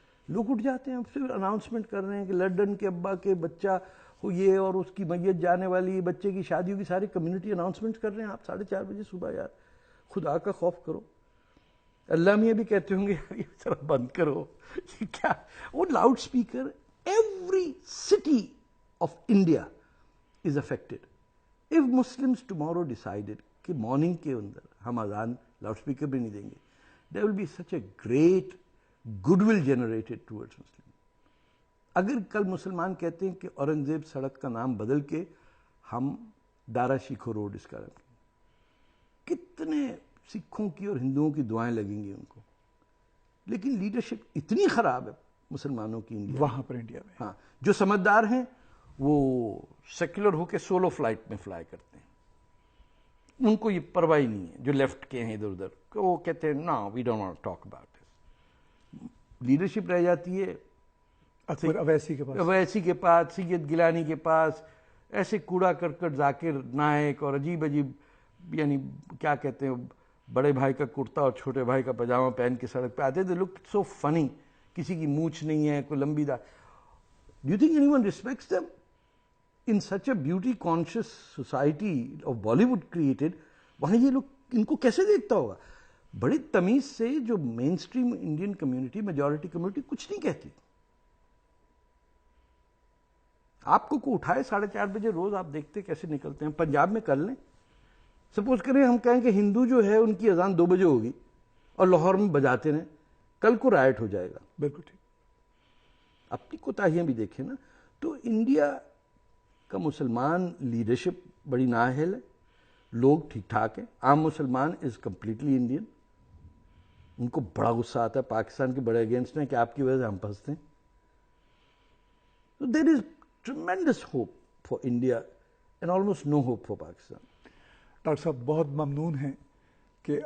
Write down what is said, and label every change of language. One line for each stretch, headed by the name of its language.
Urdu: لوگ اٹھ جاتے ہیں, پھر اناؤنسمنٹ کر رہے ہیں کہ لنڈن کے ابا کے بچہ ہو یہ اور اس کی میت جانے والی, بچے کی شادی ہوگی, ساری کمیونٹی اناؤنسمنٹ کر رہے ہیں. آپ 4:30 بجے صبح, یار خدا کا خوف کرو. اللہ میاں بھی کہتے ہوں گے یہ ذرا بند کرو, یہ کیا.
English: وہ loudspeaker every city of India is affected. If Muslims tomorrow decided
Urdu: کہ مارننگ کے اندر ہم اذان لاؤڈ اسپیکر بھی نہیں دیں گے,
English: there will be such a great goodwill generated towards Muslims.
Urdu: اگر کل مسلمان کہتے ہیں کہ اورنگزیب سڑک کا نام بدل کے ہم دارا شیکھو روڈ اس کا رکھیں, کتنے سکھوں کی اور ہندوؤں کی دعائیں لگیں گی ان کو. لیکن لیڈرشپ اتنی خراب ہے مسلمانوں کی انڈیا وہاں پر انڈیا میں. ہاں, جو سمجھدار ہیں وہ سیکولر ہو کے سولو فلائٹ میں فلائی کرتے ہیں, ان کو یہ پرواہ نہیں ہے. جو لیفٹ کے ہیں ادھر ادھر وہ کہتے ہیں نا
English: We don't want talk about this.
Urdu: Leadership رہ جاتی ہے اکبر اویسی کے پاس, اویسی کے پاس, سید گیلانی کے پاس, ایسے کوڑا کرکٹ ذاکر نائک اور عجیب یعنی کیا کہتے ہیں, بڑے بھائی کا کرتا اور چھوٹے بھائی کا پاجامہ پہن کے سڑک پہ آتے.
English: they look so funny,
Urdu: کسی کی مونچھ نہیں ہے, کوئی لمبی داڑھی.
English: Do you think anyone respects them in such a beauty conscious society of Bollywood created?
Urdu: وہاں یہ لوگ ان کو کیسے دیکھتا ہوگا. بڑی تمیز سے جو مین stream Indian community, majority community کچھ نہیں کہتی. آپ کو اٹھائے 4:30 بجے روز, آپ دیکھتے کیسے نکلتے ہیں. پنجاب میں کر لیں, سپوز کریں ہم کہیں کہ ہندو جو ہے ان کی اذان 2 بجے ہوگی اور لاہور میں بجاتے رہیں, کل کو رائٹ ہو جائے گا. بالکل ٹھیک. اپنی کوتاہیاں بھی دیکھیں نا. تو انڈیا کا مسلمان لیڈرشپ بڑی نااہل ہے, لوگ ٹھیک ٹھاک ہیں. عام مسلمان
English: is completely Indian,
Urdu: ان کو بڑا غصہ آتا ہے پاکستان کے بڑے اگینسٹ ہیں کہ آپ کی وجہ سے ہم پھنستے ہیں.
English: So there is tremendous hope for India and almost no hope for Pakistan.
Urdu: Doctor صاحب بہت ممنون ہیں کہ